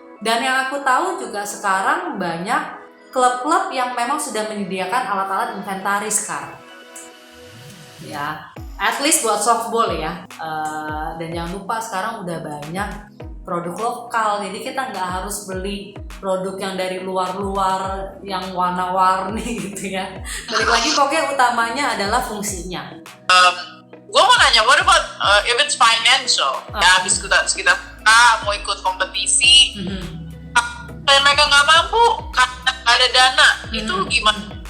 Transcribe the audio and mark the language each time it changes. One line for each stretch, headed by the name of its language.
Indonesian: Dan yang aku tahu juga sekarang banyak klub-klub yang memang sudah menyediakan alat-alat inventaris sekarang ya,
English: at least
Indonesian: buat softball ya. Dan jangan lupa sekarang udah banyak produk lokal, jadi kita nggak harus beli produk yang dari luar-luar yang warna-warni gitu ya. Balik lagi pokoknya utamanya adalah fungsinya. Gue mau nanya,
English: what about if it's financial?
Indonesian: Ya habis kita mau ikut kompetisi, dan mereka nggak mampu karena nggak ada dana, itu gimana?